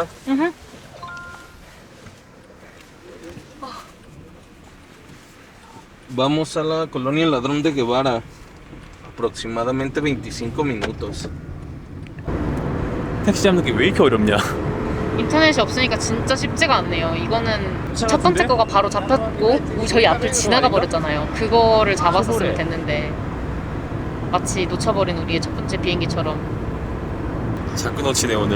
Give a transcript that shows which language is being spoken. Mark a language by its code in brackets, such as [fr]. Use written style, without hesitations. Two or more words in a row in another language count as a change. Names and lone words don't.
[es] Ujú. Vamos a la colonia Ladrón de Guevara. aproximadamente 25 minutos. [ko] 택시 잡는 게 왜 이렇게 어렵냐? 인터넷이 없으니까 진짜 쉽지가 않네요. 이거는 괜찮았는데? 첫 번째 거가 바로 잡혔고 저희 앞을 지나가 버렸잖아요. 그거를 잡았었으면 됐는데 마치 놓쳐버린 우리의 첫 번째 비행기처럼. 자꾸 놓치네 오늘.